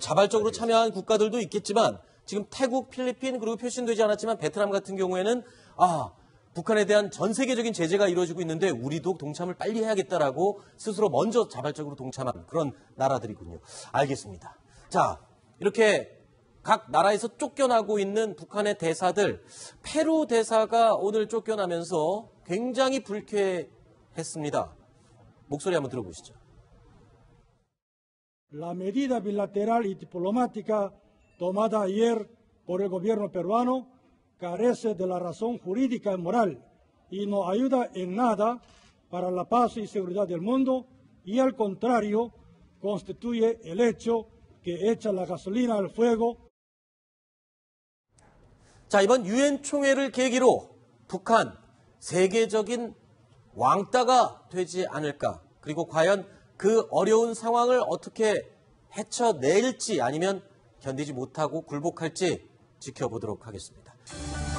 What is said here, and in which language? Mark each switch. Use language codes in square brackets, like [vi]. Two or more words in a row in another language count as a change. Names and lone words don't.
[ko] 자발적으로 참여한 국가들도 있겠지만 지금 태국, 필리핀 그리고 표시되지 않았지만 베트남 같은 경우에는 북한에 대한 전 세계적인 제재가 이루어지고 있는데 우리도 동참을 빨리 해야겠다라고 스스로 먼저 자발적으로 동참한 그런 나라들이군요. 알겠습니다. 자, 이렇게 각 나라에서 쫓겨나고 있는 북한의 대사들, 페루 대사가 오늘 쫓겨나면서 굉장히 불쾌했습니다. 목소리 한번 들어보시죠. [es] La medida bilateral y diplomática tomada ayer por el gobierno peruano carece de la razón jurídica y moral y no ayuda en nada para la paz y seguridad del mundo y al contrario constituye el hecho que echa la gasolina al fuego. [ko] 자, 이번 유엔 총회를 계기로 북한 세계적인 왕따가 되지 않을까? 그리고 과연 그 어려운 상황을 어떻게 헤쳐낼지 아니면 견디지 못하고 굴복할지 지켜보도록 하겠습니다.